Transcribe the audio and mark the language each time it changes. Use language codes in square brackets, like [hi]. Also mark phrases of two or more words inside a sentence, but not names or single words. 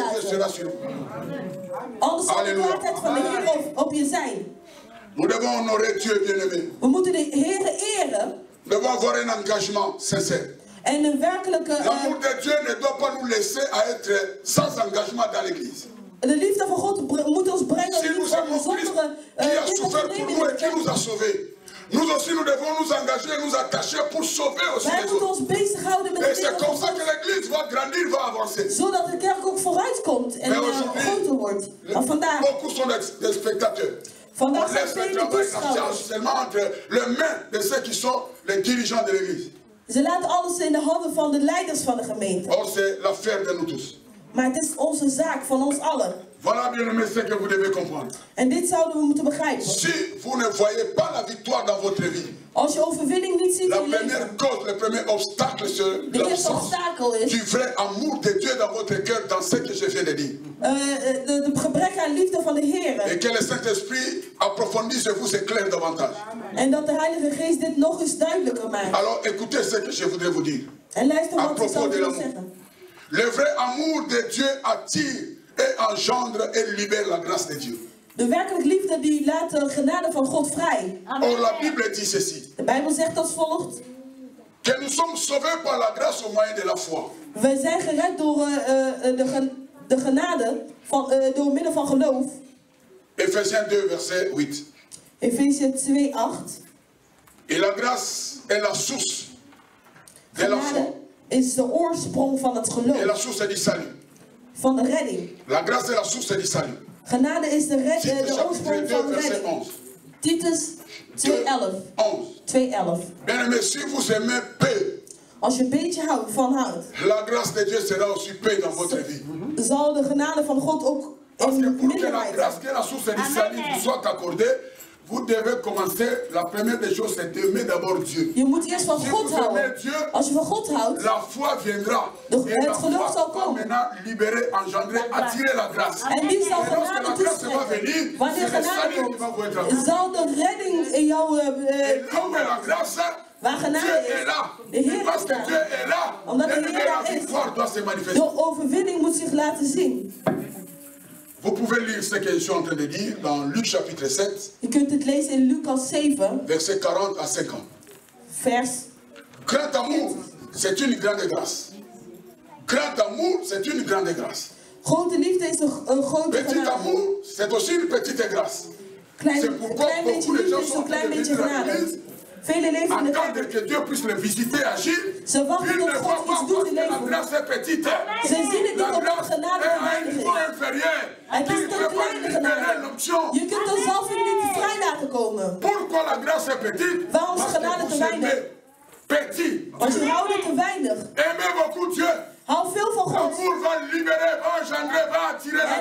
[nl] achterlaten. [fr] sera sur vous. [nl] Anders zal de Halleluja. kwaadheid van de Heer op je zijn. [fr] Nous devons honorer Dieu, bien-aimé. [nl] We moeten de Heer eren [fr] Nous devons avoir un engagement sincère. [nl] en een werkelijke... [fr] L'amour de Dieu ne doit pas nous laisser à être sans engagement dans l'église. [nl] de liefde van God moet ons brengen [fr] Si nous [nl] niet om [fr] aimons Christ [nl] zonder [fr] qui a [nl] dingen te [fr] souffert pour [nl] nemen [fr] nous [nl] in [fr] et qui [nl] de [fr] nous [nl] kerk. [fr] a sauvés, nous aussi nous devons nous engager et nous attacher pour sauver aussi [nl] Wij [fr] les [nl] moeten [fr] autres. [nl] ons bezighouden met [fr] Et [nl] de [fr] c'est [nl] dingen [fr] comme [nl] van [fr] ça que [nl] God, [fr] l'église va grandir, va avancer. [nl] zodat de kerk ook vooruit komt en [fr] Mais aujourd'hui, [nl] groter wordt. Maar vandaag, [fr] beaucoup sont des spectateurs. On [nl] vandaag zijn [fr] laisse le [nl] vele [fr] travail en charge [nl] toeschouwers. [fr] seulement entre les mains de ceux qui sont les dirigeants de l'église. [nl] Ze laten alles in de handen van de leiders van de gemeente. [fr] Or, c'est l'affaire de nous tous. [nl] Maar het is onze zaak, van ons allen. [fr] Voilà, bien aimé, ce que vous devez comprendre. [nl] En dit zouden we moeten begrijpen. [fr] Si vous ne voyez pas la victoire dans votre vie, [nl] Als je overwinning niet ziet [fr] la [nl] in je [fr] première [nl] leven, [fr] cause, le premier obstacle, c'est [nl] de eerste [fr] l'absence [nl] obstakel is [fr] du vrai amour de Dieu dans votre cœur, dans ce que je viens de dire. [nl] de gebrek aan liefde van de Heer. [fr] Et que le Saint-Esprit approfondisse et vous éclaire davantage. [nl] En dat de Heilige Geest dit nog eens duidelijker maakt. [fr] Alors écoutez ce que je voudrais vous dire. [nl] En luister [fr] À [nl] wat ik [fr] propos [nl] zou [fr] de [nl] willen [fr] l'amour. [nl] zeggen. [fr] Le vrai amour de Dieu attire et engendre et libère la grâce de Dieu. [nl] De werkelijk liefde die laat de genade van God vrij. [fr] Or la Bible dit ceci, [nl] De Bijbel zegt als volgt. [fr] que nous sommes sauvés par la grâce au moyen de la foi. [nl] Wij zijn gered door de genade door middel van geloof. [fr] Ephésiens 2, verset 8. [nl] Efesië 2:8. [fr] Et la grâce est la source de la foi. [nl] Genade is de oorsprong van het [fr] Et [nl] geloof. [fr] la source du salut. [nl] Van de redding. [fr] La grâce est la source du salut. [nl] Genade is de [fr] Titus chapitre [nl] oorsprong 2, van de [fr] verset [nl] redding. 11. Titus 2:11. 11. 2:11. [fr] Bien aimé, si vous aimez peu, [nl] Als je een beetje van houdt, [fr] la grâce de Dieu sera aussi peu dans votre vie. [nl] zal de genade van God ook [fr] Parce que [nl] in [fr] pour que la [nl] minderheid [fr] grâce, [nl] zijn. [fr] que la source du salut vous soit accordée, vous devez commencer, la première des choses, c'est d'aimer d'abord Dieu. [nl] Je moet eerst van [fr] Si [nl] God [fr] vous aimez [nl] houden. [fr] Dieu, [nl] Als je van God houdt, [fr] la foi viendra. Donc, Et [nl] het [fr] la [nl] geloof [fr] foi [nl] zal [fr] va [nl] komen. [fr] maintenant libérer, engendrer, attirer la grâce. [nl] en die zal [fr] Et lorsque la [nl] genade [fr] grâce va venir, [nl] toespreken. Wanneer [fr] c'est le [nl] genade [fr] salut qui va vous être [nl] komt, [fr] accordé. [nl] zal de redding in jou [fr] Et là où est la grâce, [nl] waar genade [fr] Dieu est [nl] is. [fr] là. [nl] De [fr] Et [nl] Heer [fr] parce [nl] is [fr] que Dieu [nl] daar. [fr] est là, [nl] Omdat de [fr] et [nl] Heer [fr] la [nl] daar is. [fr] victoire doit se manifester. [nl] De overwinning moet zich laten zien. [fr] Vous pouvez lire ce que je suis en train de dire dans Luc chapitre 7, [nl] Je kunt het lezen in Lucas 7, [fr] versets 40 à 50. [nl] vers. [fr] Grand amour, c'est une grande grâce. Grand amour, c'est une grande grâce. [nl] Grote liefde is een grote [fr] Petit [nl] genade. [fr] amour, c'est aussi une petite grâce. [nl] Klein, [fr] C'est pourquoi [nl] klein beetje [fr] beaucoup de [nl] liefde [fr] gens [nl] is [fr] sont [nl] een [fr] en train [nl] klein [fr] de [nl] beetje [fr] venir à [nl] genade. [fr] l'église, [nl] Vele leven in de [fr] attendre kerk. que Dieu puisse les visiter, agir. [nl] Ze wachten [fr] Ils [nl] tot [fr] ne voient [nl] God [fr] pas [nl] iets doet [fr] parce [nl] in [fr] que la [nl] leven. [fr] grâce est petite. [nl] Ze zien het [fr] La [nl] niet omdat [fr] grâce [nl] de genade [fr] est à un [nl] weinig [fr] niveau [nl] is. [fr] inférieur. [nl] Het is een kleine genade. Je kunt de zalving niet vrij laten komen. [fr] Pourquoi la grâce est petite? [nl] Waarom is genade te weinig? [fr] Petit. [nl] Want je houdt het te weinig. [fr] Aimez beaucoup Dieu. [nl] Hou veel van God. [fr] L'amour va libérer, va engendrer, va attirer la